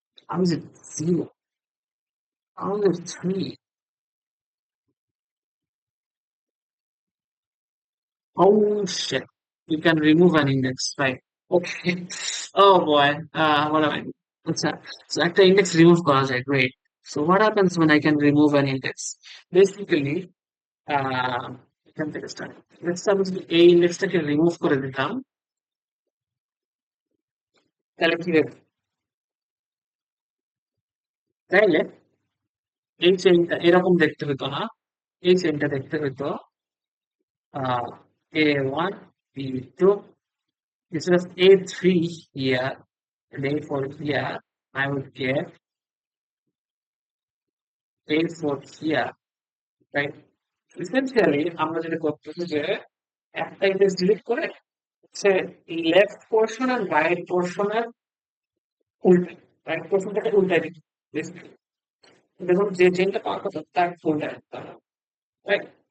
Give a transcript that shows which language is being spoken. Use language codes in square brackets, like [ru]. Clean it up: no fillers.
[en] How is it zero? How is it three? Oh shit. You can remove an index, right? Okay. Oh boy. What am I? What's that? So [bn] একটা index remove করা যায়. [en] Great. So what happens when I can remove an index? Basically, uh, [bn] এখান থেকে [en] start. Let's suppose [bn] এই ইন্ডেক্সটাকে remove করে দিতাম, তাহলে কি হবে? তাইলে এই চেইনটা এরকম দেখতে হতো [en] না, এই চেইনটা দেখতে হতো A1, B2, instead of A3 here and A4 here, I would get A4 here, right? Essentially, [bn] আমরা যেটা করতেছি যে একটা ইন্ডেক্স ডিলিট করে হচ্ছে লেফট পোর্শন আর রাইট পোর্শনের উল্টে, রাইট পোর্শনটাকে উল্টাই দিচ্ছি। দেখুন যে চেনটা পাওয়ার কথা তার উল্টাই দিতে হবে, রাইট?